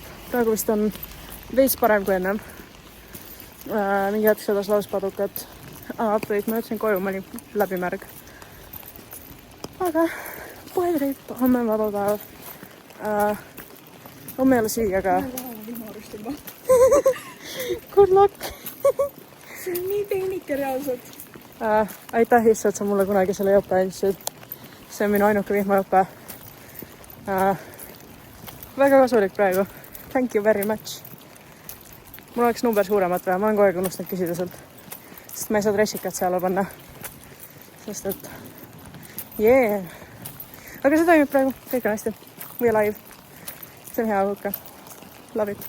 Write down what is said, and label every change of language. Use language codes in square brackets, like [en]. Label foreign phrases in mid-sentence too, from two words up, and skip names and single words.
[et] Praegu vist on veits parem kui ennem. Mingi hetk sadas lauspadukat. Update, ma jätsin koju, ma olin läbimärg. Aga kohe treip, homme on vaba päev. Homme ei ole süüa, aga [en] good luck! [et] See on nii tehnike reaalselt. Aitäh issand, sa mulle kunagi selle jope andsid. See on minu ainuke vihmajope. Väga kasulik praegu. [en] Thank you very much. [et] Mul oleks number suuremat või, ma olen kogu aeg unustanud küsida sult. Sest ma ei saa dressikat seal panna. Sest et yeah. Aga see toimib praegu, kõik on hästi. [en] We are live. [et] See on hea õhuke. [en] Love it.